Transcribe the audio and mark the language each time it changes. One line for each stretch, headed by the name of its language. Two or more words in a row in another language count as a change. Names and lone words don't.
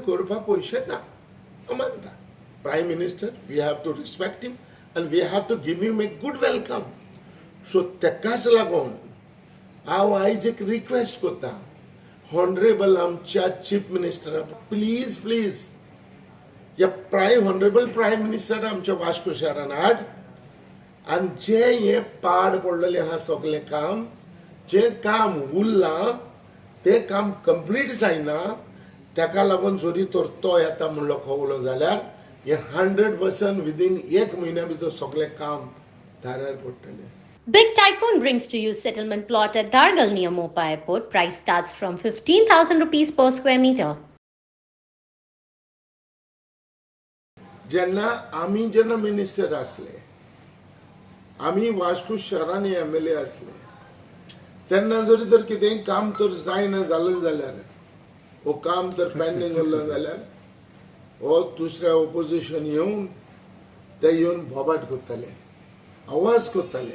Konkani: करपा पयशे ना मानता.
English: Prime Minister, we have to respect him and we have to give him a good welcome.
Konkani: So तेकाच लागून हांव आयज एक रिक्वेस्ट करता हॉनरेबल आमच्या
English: chief minister, please please
Konkani: या
English: honorable Prime Minister
Konkani: आमच्या वास्को शहरान हाड आनी जे हे पाड पडलेले आहा सगळे काम, जे काम उरलां ते काम कंप्लीट जायना, तेका लागून जरी तर तो येता म्हणलो कळलो जाल्यार हे 100% विदिन 1 म्हयन्या भितर सगळे काम दारार पडटले.
English: Big Tycoon brings to you settlement plot at Dargal near Mopa Airport. Price starts from 15,000 rupees per square meter.
Konkani: जेन्ना मिनिस्टर असले, आम्ही वास्को शहरान MLA असले, तेन्ना जरी तर कितेंय काम तर जायना जालें जाल्यार वो काम तर पेंडिंग उरलें जाल्यार हो दुसऱ्या ऑपोजिशन येवन बोबाट करताले, आवाज करताले.